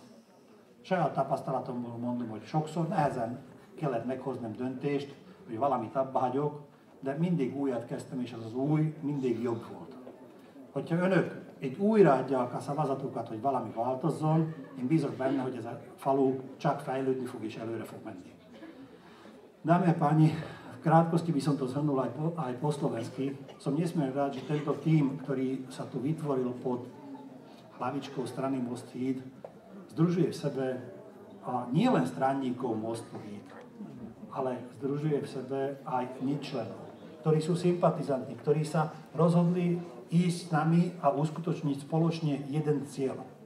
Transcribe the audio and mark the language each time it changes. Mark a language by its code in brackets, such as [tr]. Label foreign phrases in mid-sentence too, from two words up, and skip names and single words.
[hu] Saját tapasztalatomból mondom, hogy sokszor nehezen kellett meghoznom döntést, hogy valamit abba hagyok, de mindig újat kezdtem, és az új mindig jobb volt. Hogyha önök egy újra adják a szavazatukat, hogy valami változzon, én bízok benne, hogy ez a falu csak fejlődni fog és előre fog menni. [sk] Dámy a páni, v krátkosti by som to zhrnul aj po slovensky. Som nesmierne rád, že tento tím, ktorý sa tu vytvoril pod hlavičkou strany Most Híd, združuje v sebe nie len stranníkov Mostu Híd, ale združuje v sebe aj nečlenov, ktorí sú sympatizanti, ktorí sa rozhodli ísť s nami a uskutočniť spoločne jeden cieľ.